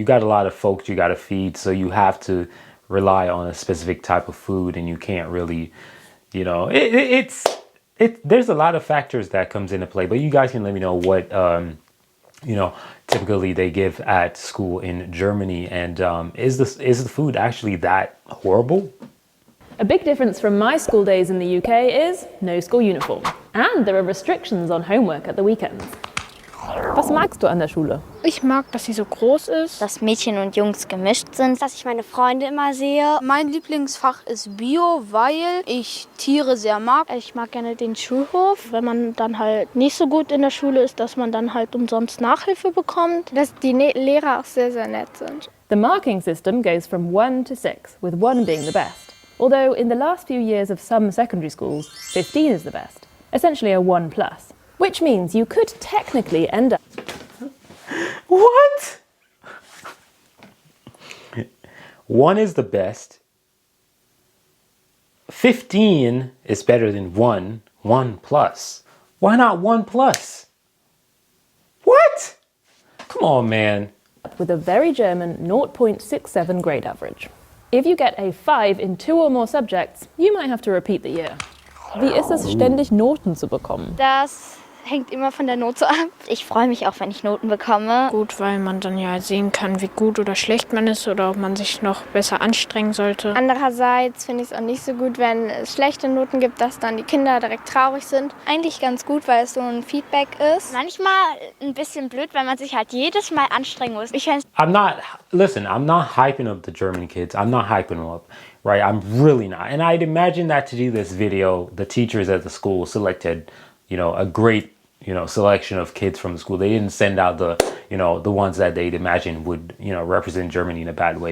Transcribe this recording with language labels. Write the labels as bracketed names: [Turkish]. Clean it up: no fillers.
[English] You got a lot of folks you got to feed, so you have to rely on a specific type of food, and you can't really, there's a lot of factors that comes into play, but you guys can let me know what, typically they give at school in Germany. And is the food actually that horrible? A big difference from my school days in the UK is no school uniform. And there are restrictions on homework at the weekends. [German] Was magst du an der Schule? Ich mag, dass sie so groß ist. Dass Mädchen und Jungs gemischt sind. Dass ich meine Freunde immer sehe. Mein Lieblingsfach ist Bio, weil ich Tiere sehr mag. Ich mag gerne den Schulhof. Wenn man dann halt nicht so gut in der Schule ist, dass man dann halt umsonst Nachhilfe bekommt. Dass die Lehrer auch sehr, sehr nett sind. [English] The marking system goes from 1 to 6, with 1 being the best. Although in the last few years of some secondary schools, 15 is the best. Essentially a 1+. Which means you could technically end up... What? 1 is the best. 15 is better than 1+. Why not 1+? What? Come on, man. With a very German 0.67 grade average. If you get a 5 in 2 or more subjects, you might have to repeat the year. [German] Wie ist es, ständig Noten zu bekommen? Das hängt immer von der Note ab. Ich freue mich auch, wenn ich Noten bekomme. Gut, weil man dann ja sehen kann, wie gut oder schlecht man ist oder ob man sich noch besser anstrengen sollte. Andererseits finde ich es auch nicht so gut, wenn es schlechte Noten gibt, dass dann die Kinder direkt traurig sind. Eigentlich ganz gut, weil es so ein Feedback ist. Manchmal ein bisschen blöd, weil man sich halt jedes Mal anstrengen muss. [English] I'm not hyping up the German kids. I'm not hyping them up, right? I'm really not. And I'd imagine that to do this video, the teachers at the school selected, a great selection of kids from the school. They didn't send out the ones that they'd imagine would, represent Germany in a bad way.